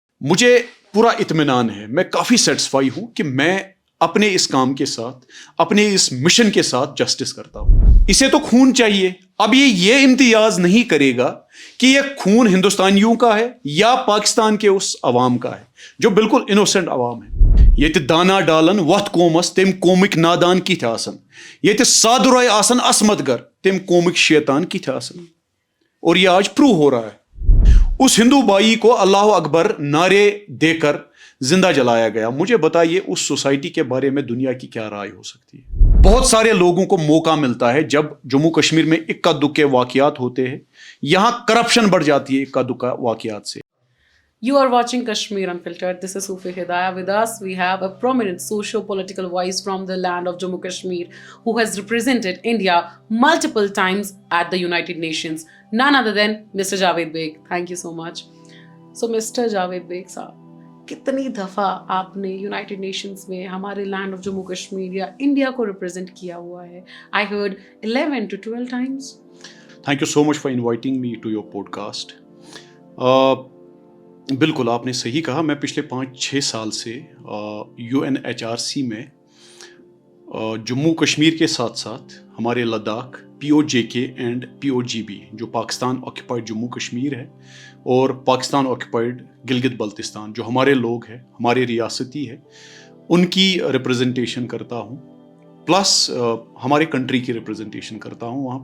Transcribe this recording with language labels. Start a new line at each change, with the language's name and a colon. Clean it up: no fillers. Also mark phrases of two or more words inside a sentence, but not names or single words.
Urdu: مجھے پورا اطمینان ہے, میں کافی سیٹسفائی ہوں کہ میں اپنے اس کام کے ساتھ, اپنے اس مشن کے ساتھ جسٹس کرتا ہوں. اسے تو خون چاہیے. اب یہ امتیاز نہیں کرے گا کہ یہ خون ہندوستانیوں کا ہے یا پاکستان کے اس عوام کا ہے جو بالکل انوسنٹ عوام ہے.
Kashmiri: یت دانا ڈالن وتھ قومس تم قومک نادان کت آسن, یت سادرائے آسن عصمت گر تم قومک شیطان کت آسن.
Urdu: اور یہ آج پروو ہو رہا ہے. اس ہندو بھائی کو اللہ اکبر نعرے دے کر زندہ جلایا گیا. مجھے بتائیے اس سوسائٹی کے بارے میں دنیا کی کیا رائے ہو سکتی ہے؟ بہت سارے لوگوں کو موقع ملتا ہے جب جموں کشمیر میں اکا دکے واقعات ہوتے ہیں, یہاں کرپشن بڑھ جاتی ہے اکا دکا واقعات سے.
English: You are watching Kashmir Unfiltered. This is Sufi Hidayah. With us, we have a prominent socio-political voice from the land of Jammu Kashmir who has represented India multiple times at the United Nations. None other than Mr. Javed Beg. Thank you so much. So, Mr.
Urdu: Javed Beg صاحب, کتنی دفعہ آپ نے یونائٹڈ نیشنز میں ہمارے
English: land of Jammu Kashmir
Urdu: یا انڈیا کو ریپرزینٹ کیا ہوا ہے؟
English: I heard 11 to 12 times. Thank you so much for inviting me to your podcast.
Urdu: بالکل آپ نے صحیح کہا. میں پچھلے 5-6 سال سے UNHRC میں جموں کشمیر کے ساتھ ساتھ ہمارے لداخ POJK اینڈ POGB جو پاکستان آکیپائڈ جموں کشمیر ہے اور پاکستان آکیپائڈ گلگت بلتستان جو ہمارے لوگ ہیں, ہمارے ریاستی ہے, ان کی ریپرزنٹیشن کرتا ہوں, پلس ہمارے کنٹری کی ریپرزنٹیشن کرتا ہوں وہاں پہ.